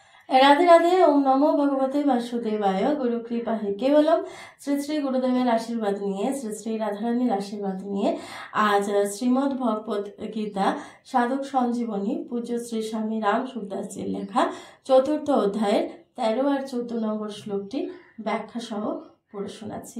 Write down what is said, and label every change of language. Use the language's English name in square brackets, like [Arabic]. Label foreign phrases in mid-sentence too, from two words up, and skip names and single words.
[Sanskrit] राधे राधे। ओम नमो भगवते वासुदेवाय। गुरु कृपा হে কেবলম। [Bangla] শ্রী শ্রী গুরুদেবের আশীর্বাদ নিয়ে, শ্রী শ্রী রাধারানীর আশীর্বাদ নিয়ে আজ শ্রীমদ্ ভগবত গীতা সাধক সঞ্জীবনী পূজ্য শ্রী স্বামী রাম সুখদাসজির লেখা চতুর্থ অধ্যায়ের 13 আর 14 নম্বর শ্লোকটি ব্যাখ্যা সহ পড়ে শোনাচ্ছি।